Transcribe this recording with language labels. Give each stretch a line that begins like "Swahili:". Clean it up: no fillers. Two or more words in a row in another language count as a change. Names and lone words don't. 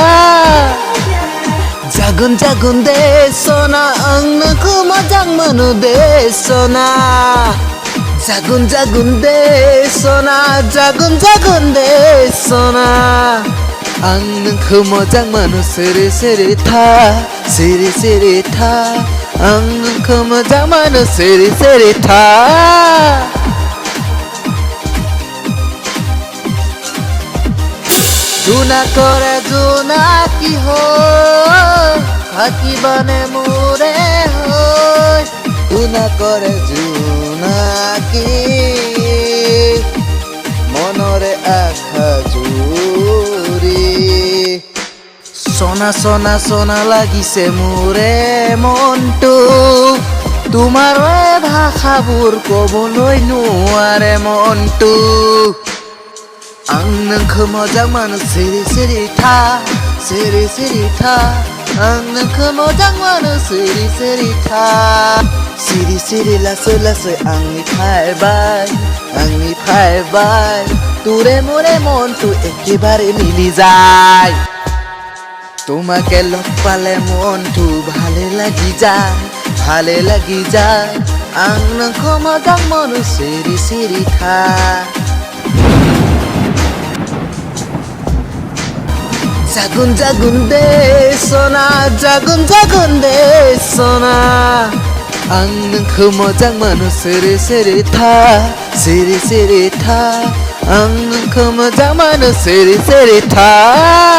Bodo: जागोन जागोन दे सना आं नोंखौ मोजां मोनो दे सना जागोन जागोन दे सना जागोन जागोन दे सना आं नोंखौ मोजां मोनो सिरि सिरि था सिरि सिरि था आं नोंखौ मोजां मोनो सिरि सिरि था
Assamese: জোনাকৰে জোনাকী হৈ থাকিবানে মোৰে হৈ জোনাকৰে জোনাকী মনৰে আশা জুৰি সোনা সোনা সোনা লাগিছে মোৰে মনটো তোমাৰ ভাষাবোৰ ক'বলৈ নোৱাৰে মনটো
Bodo: आं नोंखौ मोजां मोनो सिरि सिरि था सिरि सिरि था आं नोंखौ मोजां मोनो सिरि सिरि था सिरि सिरि लासै लासै आंनि
Assamese: फायबाय তোরে মোরে মনটো একেবারে মিলি যায় তোমাকে লগ পালে মনটো ভালে লাগি যায়
Bodo: आं नोंखौ मोजां मोनो सिरि सिरि था जागुन जागुन दे सना जागुन जागुन दे सना आं नोंखौ मोजां मोनो सिरि सिरि था सिरि सिरि था आं नोंखौ मोजां मोनो सिरि सिरि था